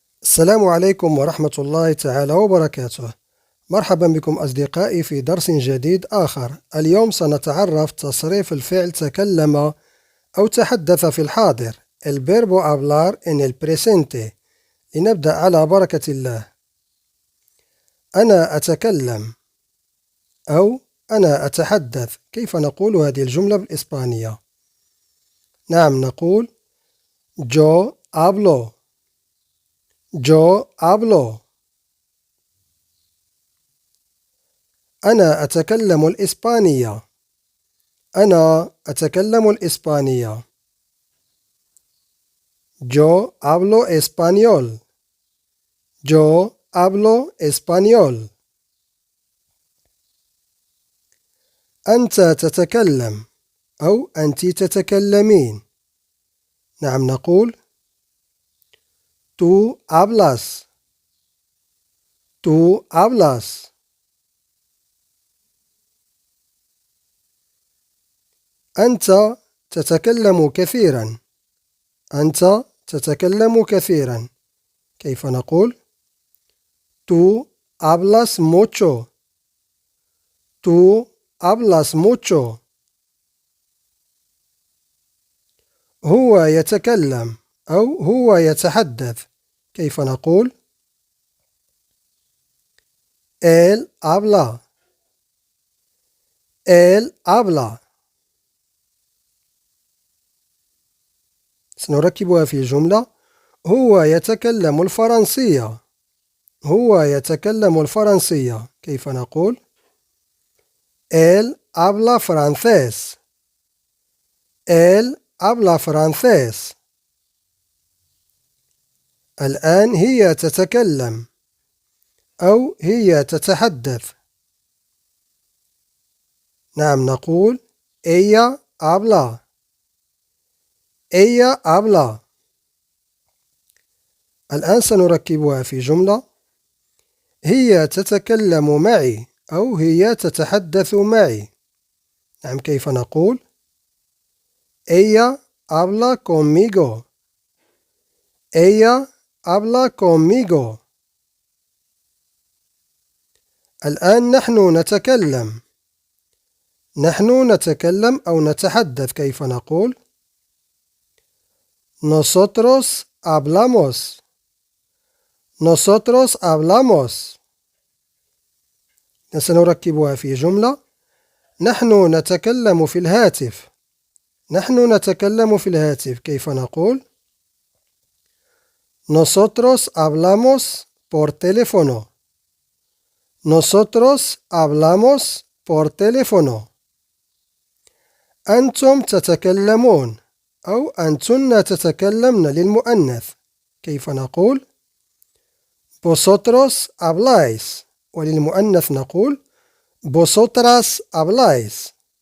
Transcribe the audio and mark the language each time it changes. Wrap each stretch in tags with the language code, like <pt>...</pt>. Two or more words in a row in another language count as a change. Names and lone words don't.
<ar>السلام عليكم ورحمة الله تعالى وبركاته. مرحبا بكم أصدقائي في درس جديد آخر. اليوم سنتعرف تصريف الفعل تكلم أو تحدث في الحاضر</ar> <es>el verbo hablar en el presente.</es> <ar>لنبدأ على بركة الله. أنا أتكلم أو أنا أتحدث. كيف نقول هذه الجملة بالإسبانية؟ نعم، نقول</ar> <es>yo hablo. Yo hablo.</es> <ar>أنا أتكلم الإسبانية. أنا أتكلم الإسبانية.</ar> <es>Yo hablo español. Yo hablo español.</es> <ar>أنت تتكلم أو أنت تتكلمين. نعم، نقول</ar> <es>tú hablas. Tú hablas.</es> <ar>أنت تتكلم كثيرا. أنت تتكلم كثيرا. كيف نقول؟</ar> <es>Tú hablas mucho. Tú hablas mucho.</es> <ar>هو يتكلم أو هو يتحدث. كيف نقول؟</ar> <es>Él habla. Él habla.</es> <ar>سنركبها في جملة. هو يتكلم الفرنسية. هو يتكلم الفرنسية. كيف نقول؟</ar> <es>Él habla francés. Él habla francés.</es> <ar>الآن هي تتكلم أو هي تتحدث. نعم، نقول</ar> <es>ella habla. ella habla.</es> <ar>الآن سنركبها في جملة. هي تتكلم معي أو هي تتحدث معي. نعم، كيف نقول؟</ar> <es>Ella habla conmigo. Ella habla conmigo.</es> <ar>الآن نحن نتكلم. نحن نتكلم أو نتحدث. كيف نقول؟</ar> <es>Nosotros hablamos. Nosotros hablamos.</es> <ar>سنركبها في جملة. نحن نتكلم في الهاتف. نحن نتكلم في الهاتف. كيف نقول؟</ar> <es>Nosotros hablamos por teléfono. Nosotros hablamos por teléfono.</es> <ar>أنتم تتكلمون أو أنتن تتكلمن للمؤنث. كيف نقول؟</ar> <es>Vosotros habláis.</es> <ar>وللمؤنث نقول</ar> <es>Vosotras habláis.</es>